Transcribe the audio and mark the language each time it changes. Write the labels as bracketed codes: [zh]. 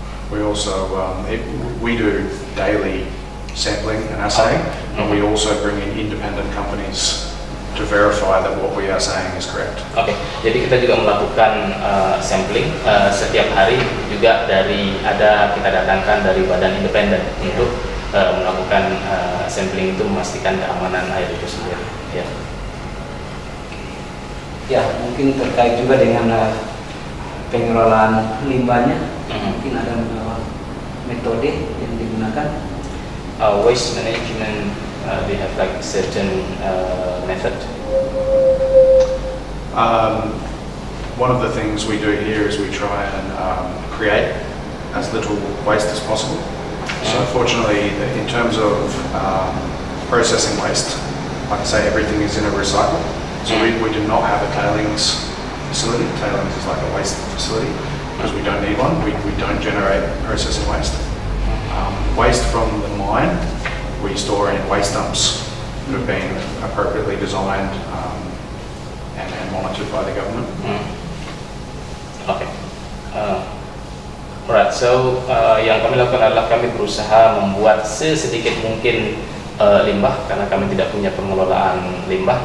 [en] We also we do daily sampling and assaying, and we also bring in independent companies to verify that what we are saying is correct. [id] Oke, jadi kita juga melakukan sampling setiap hari juga kita datangkan dari badan independen untuk melakukan sampling itu memastikan keamanan air itu sendiri. Ya. Ya, mungkin terkait juga dengan pengelolaan limbahnya, mungkin ada metode yang digunakan. [en] Waste management, they have like certain method. One of the things we do here is we try and create as little waste as possible. So fortunately, in terms of processing waste, like I say, everything is in a recycle. So we do not have a tailings facility. Tailings is like a waste facility because we don't need one. We don't generate processing waste. Waste from the mine we store in waste dumps that have been appropriately designed and monitored by the government. Okay. [id] Alright, so yang kami lakukan adalah kami berusaha membuat sesedikit mungkin limbah karena kami tidak punya pengelolaan limbah.